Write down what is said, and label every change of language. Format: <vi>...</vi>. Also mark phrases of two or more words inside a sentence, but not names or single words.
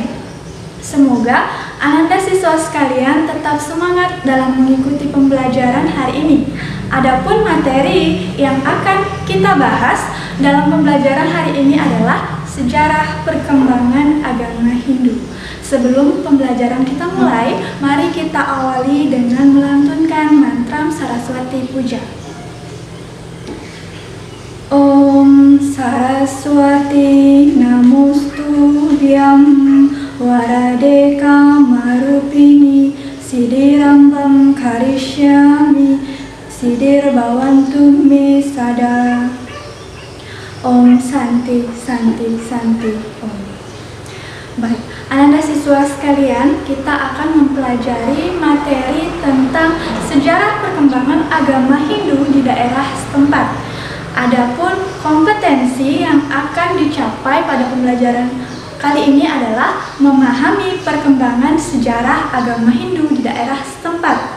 <id>Semoga Ananda siswa sekalian tetap semangat dalam mengikuti pembelajaran hari ini. Adapun materi yang akan kita bahas dalam pembelajaran hari ini adalah sejarah perkembangan agama Hindu. Sebelum pembelajaran kita mulai, mari kita awali dengan melantunkan mantra Saraswati Puja.</id> <sa>Om Saraswati Namostubhyam Varadeka Marupini Siddhirambam Karishyami Siddhir Bhavantu Me Sada. Om Santi Santi Santi Om.</sa> <id>Baik, Ananda siswa sekalian, kita akan mempelajari materi tentang sejarah perkembangan agama Hindu di daerah setempat. Adapun kompetensi yang akan dicapai pada pembelajaran kali ini adalah memahami perkembangan sejarah agama Hindu di daerah setempat.</id>